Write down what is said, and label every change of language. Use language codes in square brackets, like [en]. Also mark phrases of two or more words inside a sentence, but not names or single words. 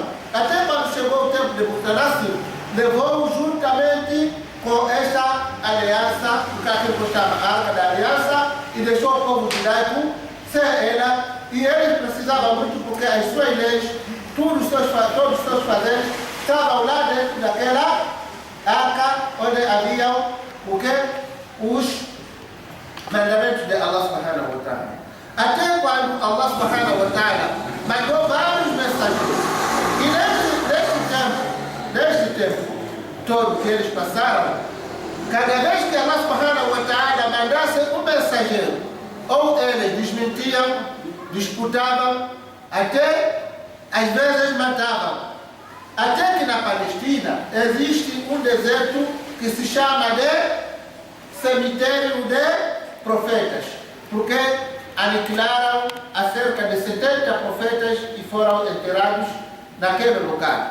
[pt] Até quando chegou o tempo de Bukhtanasir, levou juntamente com esta aliança, o que chama a Arca da Aliança, e deixou o povo judaico sem ela, e eles precisavam muito porque as suas leis, todos os seus fazeres, estavam lá dentro daquela arca onde haviam o que? Os mandamentos de Allah [ar] سبحانه وتعالى. [pt] Até quando Allah [ar] سبحانه وتعالى [pt] mandou vários mensageiros. E neste tempo todo que eles passaram, cada vez que Allah [ar] سبحانه وتعالى [pt] mandasse um mensageiro, ou eles desmentiam, disputavam, até às vezes matavam. Até que na Palestina existe um deserto que se chama de cemitério de profetas, porque aniquilaram a cerca de 70 profetas e foram enterrados naquele lugar.